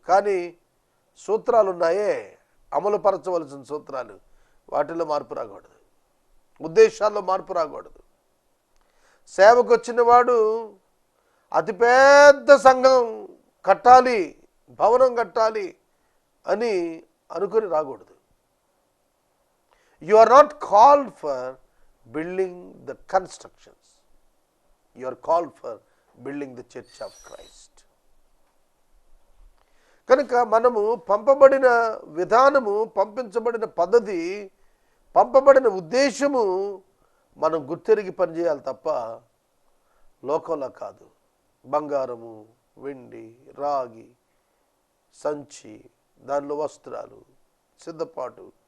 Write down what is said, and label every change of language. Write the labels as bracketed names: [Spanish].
[Telugu] కానీ సూత్రాలు ఉన్నాయే, అమలుపరచవలసిన సూత్రాలు, వాటిలో మార్పు రాకూడదు, ఉద్దేశాల్లో మార్పు రాకూడదు. సేవకు వచ్చిన వాడు అతిపెద్ద సంఘం కట్టాలి, భవనం కట్టాలి అని అనుకుని రాకూడదు. [English] You are not called for building the constructions. You are called for building the church of Christ. [Telugu] కనుక మనము పంపబడిన విధానము, పంపించబడిన పద్ధతి, పంపబడిన ఉద్దేశము మనం గుర్తెరిగి పనిచేయాలి తప్ప లోకంలో కాదు. బంగారము, వెండి, రాగి, సంచి, దానిలో వస్త్రాలు, సిద్ధపాటు.